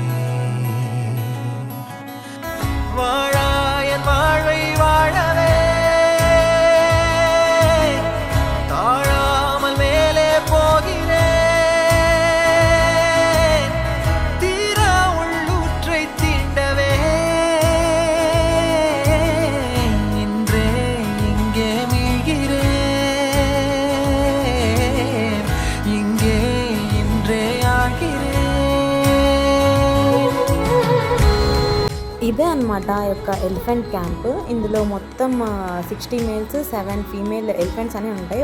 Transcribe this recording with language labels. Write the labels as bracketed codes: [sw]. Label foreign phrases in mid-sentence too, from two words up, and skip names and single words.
[ta] வாழாயன் வாழ்வை வாழவே தாழாமல் மேலே போகிறேன், தீரா உள்ளூற்றை தீண்டவே இன்றே இங்கே [te] ఇదే అనమాట ఆ యొక్క [en] elephant camp. [te] ఇందులో మొత్తం 60 [en] males 7 female elephants [te] అనేవి ఉంటాయి.